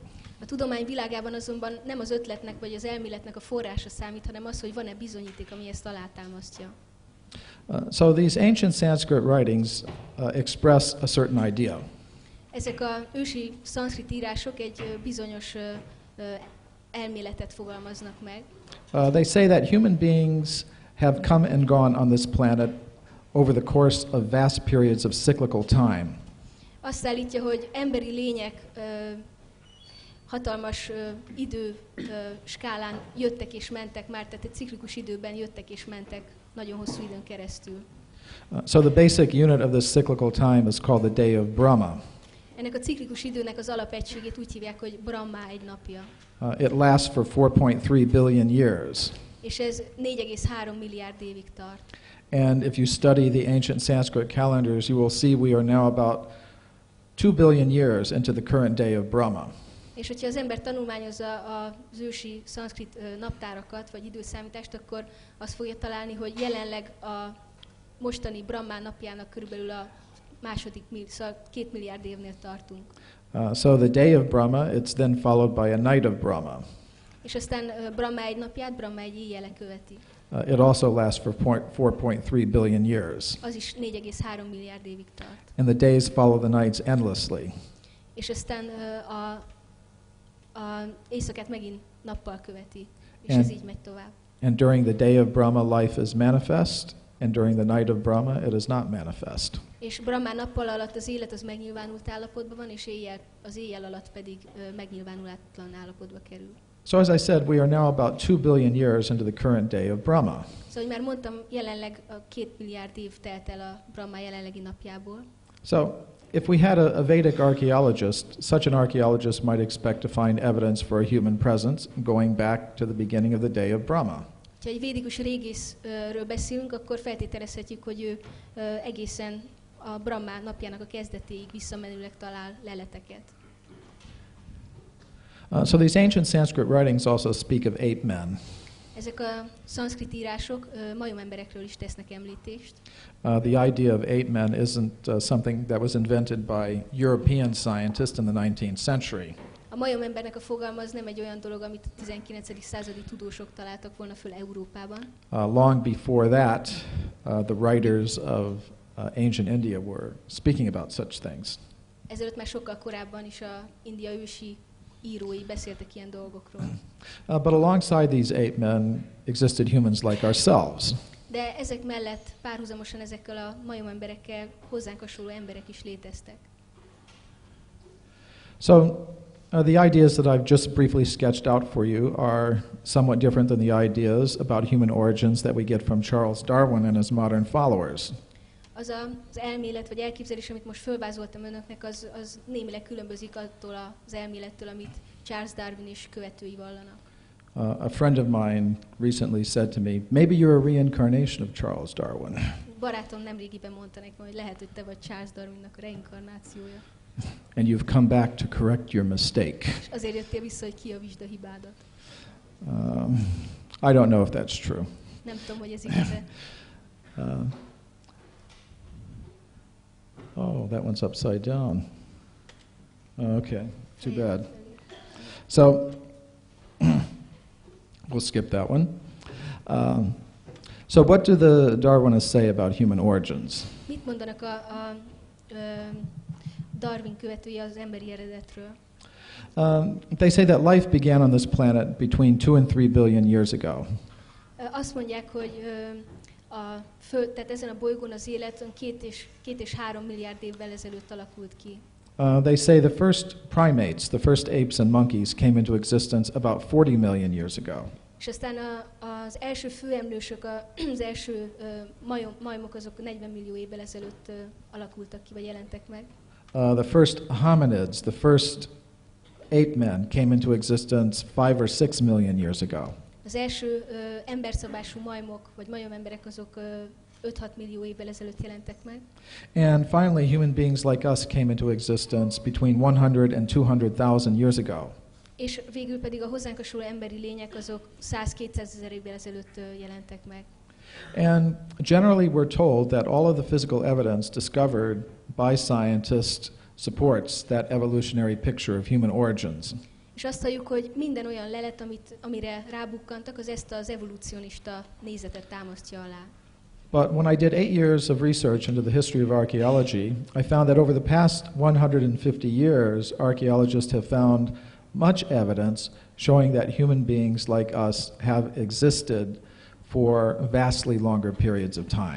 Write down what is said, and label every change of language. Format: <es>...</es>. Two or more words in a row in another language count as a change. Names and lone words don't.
<hu>A tudomány világában azonban nem az ötletnek vagy az elméletnek a forrása számít, hanem az, hogy van-e bizonyíték, ami ezt alátámasztja.</hu> <en>So these ancient Sanskrit writings express a certain idea.</en> <hu>Ezek az ősi szanszkrit írások egy bizonyos elméletet fogalmaznak meg.</hu> <en>They say that human beings have come and gone on this planet over the course of vast periods of cyclical time.</en> <hu>Azt állítja, hogy emberi lények hatalmas idő skálán jöttek és mentek már, tehát egy ciklikus időben jöttek és mentek nagyon hosszú időn keresztül.</hu> <en>So the basic unit of this cyclical time is called the day of Brahma.</en> <hu>Ennek a ciklikus időnek az alapegységét úgy hívják, hogy Brahma egy napja.</hu> <en>It lasts for 4.3 billion years.</en> <hu>És ez 4,3 milliárd évig tart.</hu> <en>And if you study the ancient Sanskrit calendars, you will see we are now about 2 billion years into the current day of Brahma.</en> <hu>És hogyha az ember tanulmányozza az ősi szanszkrit naptárakat, vagy időszámítást, akkor azt fogja találni, hogy jelenleg a mostani Brahma napjának körülbelül a második, szóval 2 milliárd évnél tartunk.</hu> <en>So the day of Brahma, it's then followed by a night of Brahma.</en> <hu>És aztán Brahma egy napját, Brahma egy éjjele követi.</hu> <en>It also lasts for 4.3 billion years.</en> <hu>Az is 4,3 milliárd évig tart.</hu> <en>And the days follow the nights endlessly.</en> <hu>És aztán a éjszakát megint nappal követi, és ez így megy tovább.</hu> <en>And during the day of Brahma, life is manifest, and during the night of Brahma, it is not manifest.</en> <hu>És Brahmán nappal alatt az élet az megnyilvánult állapotban van, és az éjjel alatt pedig megnyilvánulatlan állapotba kerül.</hu> <en>So as I said, we are now about 2 billion years into the current day of Brahma.</en> <hu>Szóval, hogy már mondtam, jelenleg 2 milliárd év telt el a Brahma jelenlegi napjából.</hu> <en>So if we had a Vedic archaeologist, such an archaeologist might expect to find evidence for a human presence going back to the beginning of the day of Brahma.</en> <hu>Ha egy védikus régészről beszélünk, akkor feltételezhetjük, hogy ő egészen a Brahma napjának a kezdetéig visszamenőleg talál leleteket.</hu> <en>So these ancient Sanskrit writings also speak of ape men.</en> <hu>Ezek a szanszkrit írások majomemberekről is tesznek említést.</hu> <en>The idea of ape men isn't something that was invented by European scientists in the 19th century.</en> <hu>A majomembernek a fogalma az nem egy olyan dolog, amit a 19. századi tudósok találtak volna föl Európában.</hu> <en>Long before that, the writers of ancient India were speaking about such things.</en> <hu>Ezelőtt már sokkal korábban is a India ősi írói beszéltek ilyen dolgokról.</hu> <en>But alongside these ape men existed humans like ourselves.</en> <hu>De ezek mellett párhuzamosan ezekkel a majomemberekkel hozzánk hasonló emberek is léteztek.</hu> <en>So the ideas that I've just briefly sketched out for you are somewhat different than the ideas about human origins that we get from Charles Darwin and his modern followers.</en> <hu>Az elmélet vagy elképzelés, amit most fölvázoltam önöknek, az némileg különbözik attól az elmélettől, amit Charles Darwin és követői vallanak.</hu> <en>A friend of mine recently said to me, maybe you're a reincarnation of Charles Darwin.</en> <hu>Barátom nemrégiben mondta nekem, hogy lehet, hogy te vagy Charles Darwinnak a reinkarnációja.</hu> <en>And you've come back to correct your mistake.</en> <hu>És azért jöttél vissza, hogy kijavítsd a hibádat.</hu> <en>I don't know if that's true.</en> <hu>Nem tudom, hogy ez igaz-e.</hu> <en>Oh, that one's upside down. Okay, too bad. So, we'll skip that one. So what do the Darwinists say about human origins?</en> <hu>Mit mondanak a Darwin követői az emberi eredetről?</hu> <en>They say that life began on this planet between 2 and 3 billion years ago.</en> <hu>Azt mondják, hogy tehát ezen a bolygón az élet 2 és 3 milliárd évvel ezelőtt alakult ki.</hu> <en>They say the first primates, the first apes and monkeys came into existence about 40 million years ago.</en> <hu>És aztán az első főemlősök, az első majmok azok 40 millió évvel ezelőtt alakultak ki, vagy jelentek meg.</hu> <en>The first hominids, the first ape men came into existence 5 or 6 million years ago.</en> <hu>Az első emberszabású majmok, vagy majomemberek azok 5-6 millió évvel ezelőtt jelentek meg.</hu> <en>And finally, human beings like us came into existence between 100 and 200,000 years ago.</en> <hu>És végül pedig a hozzánk hasonló emberi lények azok 100-200 ezer évvel ezelőtt jelentek meg.</hu> <en>And generally we're told that all of the physical evidence discovered by scientists supports that evolutionary picture of human origins.</en> <hu>És azt halljuk, hogy minden olyan lelet, amire rábukkantak, az ezt az evolúcionista nézetet támasztja alá.</hu> <en>But when I did 8 years of research into the history of archaeology, I found that over the past 150 years, archaeologists have found much evidence showing that human beings like us have existed for vastly longer periods of time.</en>